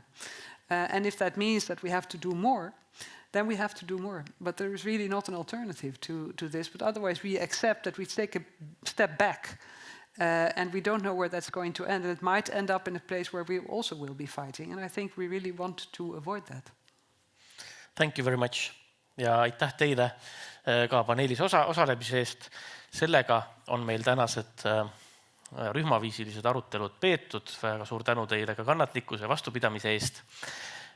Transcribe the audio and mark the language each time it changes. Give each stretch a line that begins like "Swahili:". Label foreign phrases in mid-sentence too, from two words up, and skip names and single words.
English: And if that means that we have to do more, then we have to do more. But there is really not an alternative to this. But otherwise, we accept that we take a step back. And we don't know where that's going to end. And it might end up in a place where we also will be fighting. And I think we really want to avoid that. Thank you very much.
Estonian: Ja aitäh teile ka paneelis osalemise eest. Sellega on meil tänased rühmaviisilised arutelud peetud. Väga suur tänu teile ka kannatlikkuse ja vastupidamise eest.